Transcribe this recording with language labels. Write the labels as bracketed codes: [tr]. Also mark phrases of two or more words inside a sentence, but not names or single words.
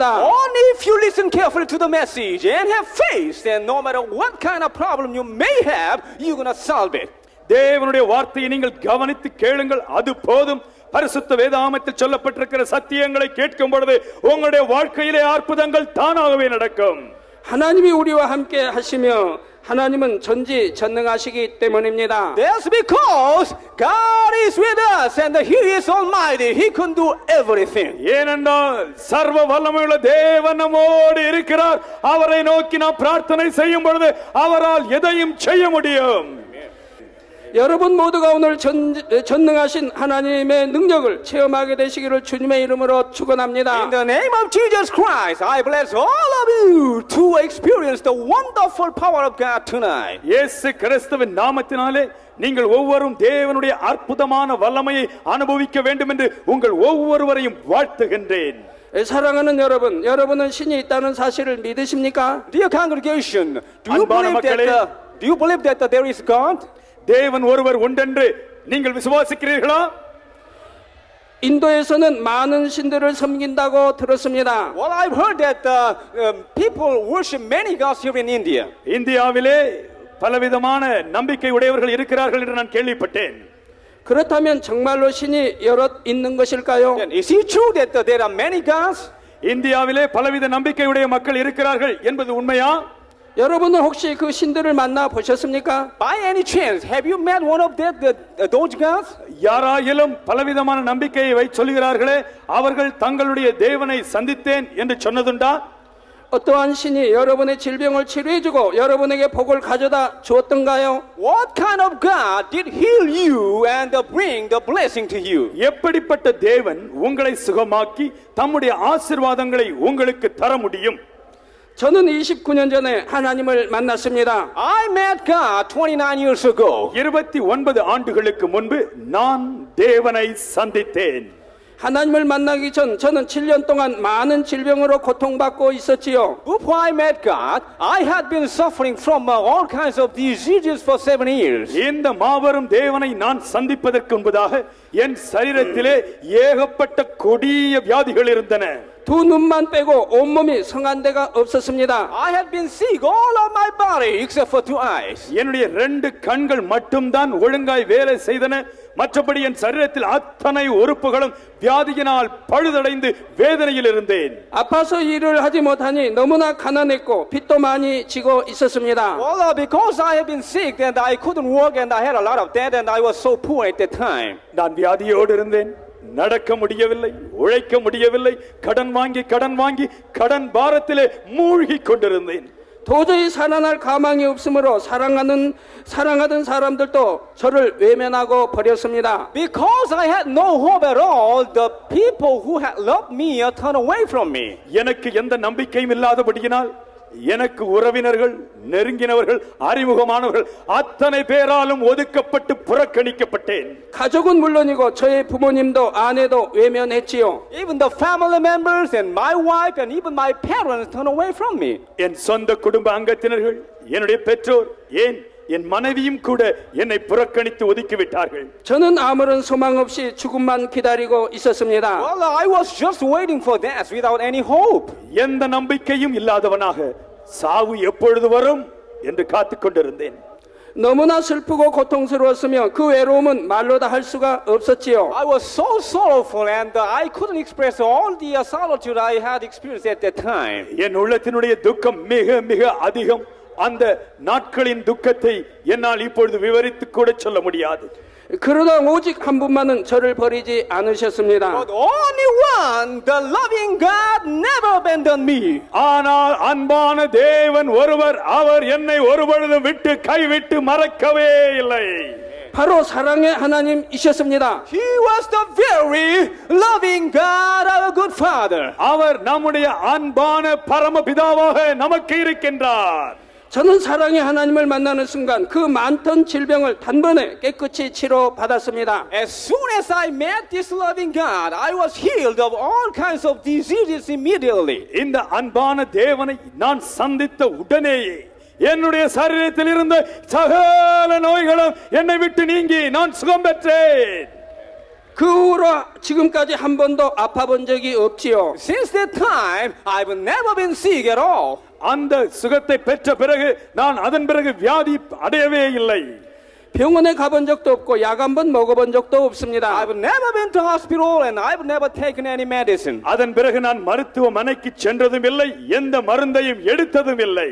[en] Only if you listen carefully to the message and have faith, then no matter what kind of problem you may have, you're going to solve it. [ta] தேவனுடைய வார்த்தையை நீங்கள் கவனித்து கேளுங்கள், அது போதும். பரிசுத்த வேதாகமத்தில் சொல்லப்பட்டிருக்கிற சத்தியங்களை கேட்கும் பொழுது உங்களுடைய வாழ்க்கையிலே அற்புதங்கள் தானாகவே நடக்கும். [ko] 하나님이 우리와 함께 하시며 하나님은 전지전능하시기 때문입니다. [en] That's because God is with us and He is Almighty. He can do everything. [ta] ஏனென்றால் சர்வ வல்லமையுள்ள தேவன் நம்மோடு இருக்கிறார். அவரை நோக்கி நாம் பிரார்த்தனை செய்யும் பொழுது அவரால் எதையும் செய்ய முடியும். [ko] 여러분 모두가 오늘 전능하신 하나님의 능력을 체험하게 되시기를 주님의 이름으로 축원합니다. [en] In the name of Jesus Christ, I bless all of you to experience the wonderful power of God tonight. [ta] இயேசு கிறிஸ்துவின் நாமத்தினாலே நீங்கள் ஒவ்வொருவரும் தேவனுடைய அற்புதமான வல்லமையை அனுபவிக்க வேண்டும் என்று உங்கள் ஒவ்வொருவரையும் வாழ்த்துகின்றேன். [ko] 사랑하는 여러분, 여러분은 신이 있다는 사실을 믿으십니까? [en] Dear congregation, do you believe that there is God? [ta] தேவன் ஒருவர் உண்டென்று நீங்கள் விசுவாசிக்கிறீர்களா? [ko] 인도에서는 많은 신들을 섬긴다고 들었습니다. [en] Well, I've heard that people worship many gods here in India. [ta] இந்தியாவிலே பலவிதமான நம்பிக்கை உடையவர்கள் இருக்கிறார்கள் என்று நான் கேள்விப்பட்டேன். [ko] 그렇다면 정말로 신이 여럿 있는 것일까요? [en] Is it true that there are many gods? [ta] இந்தியாவிலே பலவித நம்பிக்கையுடைய மக்கள் இருக்கிறார்கள் என்பது உண்மையா? [ko] 여러분은 혹시 그 신들을 만나 보셨습니까? [en] By any chance, have you met one of those gods? [ta] யாராயிலும் பலவிதமான நம்பிக்கையை சொல்லுகிறார்களே, அவர்கள் தங்களுடைய தேவனை சந்தித்தேன் என்று சொன்னதுண்டா? [ko] 어떠한 신이 여러분의 질병을 치료해주고 여러분에게 복을 가져다 주었던가요? [en] What kind of God did heal you and bring the blessing to you? [ta] எப்படிப்பட்ட தேவன் உங்களை சுகமாக்கி தம்முடைய ஆசீர்வாதங்களை உங்களுக்கு தர முடியும்? [ko] 저는 29년 전에 하나님을 만났습니다. [en] I met God 29 years ago. [ta] 29 ஆண்டுகளுக்கு முன்பு நான் தேவனை சந்தித்தேன். [ko] 하나님을 만나기 전 저는 7년 동안 많은 질병으로 고통받고 있었지요. [en] Before I met God, I had been suffering from all kinds of diseases for 7 years. [ta] இந்த மாபெரும் தேவனை நான் சந்திப்பதற்கு முன்பதாக என் சரீரத்திலே ஏகப்பட்ட கொடிய வியாதிகள் இருந்தன. [ko] 두 눈만 빼고 온몸이 성한 데가 없었습니다. [en] I had been sick all of my body except for 2 eyes. [ta] என்னுடைய 2 கண்கள் மட்டும்தான் ஒழுங்காய் வேலை செய்தன. மற்றபடி என் சரீரத்தில் அத்தனை உறுப்புகளும் வியாதியினால் பழுதடைந்து வேதனையில் இருந்தேன். [ko] 아파서 일을 하지 못하니 너무나 가난했고 빚도 많이 지고 있었습니다. [en] Well, because I had been sick and I couldn't work and I had a lot of debt and I was so poor at that time. [ta] நான் வியாதியோடு இருந்தேன். நடக்க முடியவில்லை, உழைக்க முடியவில்லை, கடன் வாங்கி கடன் பாரத்திலே மூழ்கி கொண்டிருந்தேன். [ko] 도저히 살아날 가망이 없으므로 사랑하던 사람들도 저를 외면하고 버렸습니다. [en] Because I had no hope at all, the people who had loved me turned away from me. [ta] எனக்கு எந்த நம்பிக்கையும் இல்லாதபடியினால் எனக்கு உறவினர்கள், நெருங்கினவர்கள், அறிமுகமானவர்கள் அத்தனை பேராலும் ஒதுக்கப்பட்டு புறக்கணிக்கப்பட்டேன். [ko] 가족은 물론이고 저의 부모님도 아내도 외면했지요. [en] Even the family members and my wife and even my parents turned away from me. [ta] என் சொந்த குடும்ப அங்கத்தினர்கள், என்னுடைய பெற்றோர், ஏன் என் மனைவியும் கூட என்னை புறக்கணித்து ஒதுக்கிவிட்டார்கள். [ko] 저는 아무런 소망 없이 죽음만 기다리고 있었습니다. [en] Well, I was just waiting for death without any hope. [ta] எந்த நம்பிக்கையும் இல்லாதவனாக சாவு எப்பொழுது வரும் என்று காத்துக் கொண்டிருந்தேன். [ko] 너무나 슬프고 고통스러웠으며 그 외로움은 말로 다 할 수가 없었지요. [en] I was so sorrowful and I couldn't express all the solitude I had experienced at that time. [ta] என் உள்ளத்தினுடைய துக்கம் மிக மிக அதிகம். அந்த நாட்களின் துக்கத்தை என்னால் இப்பொழுது விவரித்து கூட சொல்ல முடியாது. [ko] 그러나 오직 한 분만은 저를 버리지 않으셨습니다. [en] But only one, the loving God, never abandoned me. [ta] ஆனால் அன்பான தேவன் ஒருவர், அவர் என்னை ஒருபொழுதும் விட்டு கைவிட்டு மறக்கவே இல்லை. [ko] 바로 사랑의 하나님이셨습니다. [en] He was the very loving God, our good Father. [ta] அவர் நம்முடைய அன்பான பரமபிதாவாக நமக்கு இருக்கின்றார். [ko] 저는 사랑의 하나님을 만나는 순간 그 많던 질병을 단번에 깨끗이 치료받았습니다. [en] As soon as I met this loving God, I was healed of all kinds of diseases immediately. [ta] இந்த அன்பான தேவனை நான் சந்தித்த உடனேயே என்னுடைய சரீரத்தில் இருந்த சகல நோய்களும் என்னை விட்டு நீங்கி நான் சுகம் பெற்றேன். [ko] 그 후로 지금까지 한 번도 아파본 적이 없지요. [en] Since that time, I've never been sick at all. [ta] அந்த சுகத்தை பெற்ற பிறகு நான் அதன் பிறகு வியாதி அடையவே இல்லை. [ko] 병원에 가본 적도 없고 약 한 번 먹어본 적도 없습니다. [en] I've never been to hospital and I've never taken any medicine. [ta] அதன் பிறகு நான் மருத்துவமனைக்கு சென்றதும் இல்லை, எந்த மருந்தையும் எடுத்ததும் இல்லை.